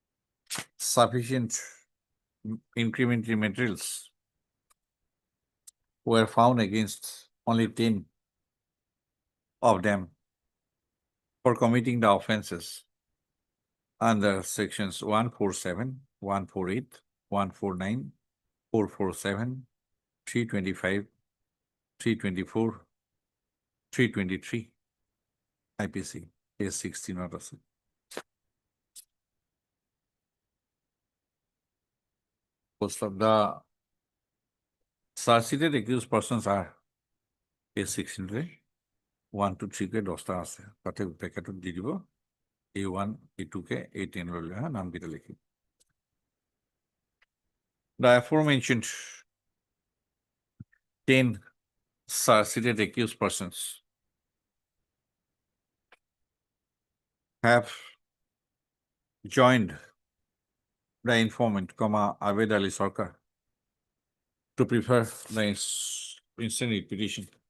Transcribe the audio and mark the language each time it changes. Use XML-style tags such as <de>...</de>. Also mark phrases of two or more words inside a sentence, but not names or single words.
<en>sufficient incriminatory materials were found against only 10 of them for committing the offenses under sections 147, 148, 149, 447, 325, 324, 323 IPC, case 16 or so. Most of the charge-sheeted accused persons are case 16 1 to 3</en> <nag>ke 10 ta ase tate packet di dibo A1 A2 ke A10 lole ha naam kita likhi.</nag> <en>The aforementioned 10 charge-sheeted accused persons have joined the informant, Abed Ali Sarkar, to prepare the instant petition</en>